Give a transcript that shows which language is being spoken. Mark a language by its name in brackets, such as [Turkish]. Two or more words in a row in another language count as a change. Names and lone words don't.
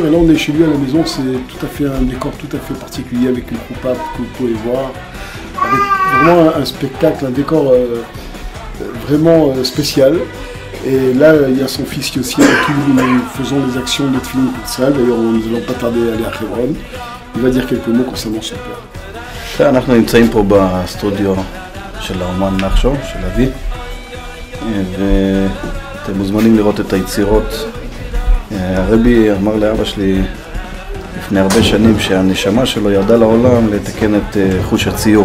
[French] Et là on est chez lui à la maison, c'est tout à fait un décor tout à fait particulier, avec une coupa que vous pouvez voir, avec vraiment un spectacle, un décor vraiment spécial. Et là, il y a son fils Yossi avec qui nous faisons les actions de Tfilin Kutzal. D'ailleurs, nous n'allons pas tarder à aller à Hebron. Il va dire quelques mots concernant son père. [Hebrew] אנחנו נמצאים פה בסטודיו של האומן נחשון, של אבי, ואתם מוזמנים לראות את היצירות. הרבי אמר לאבא שלי לפני הרבה שנים שהנשמה שלו ירדה לעולם לתקן את חוש הציור.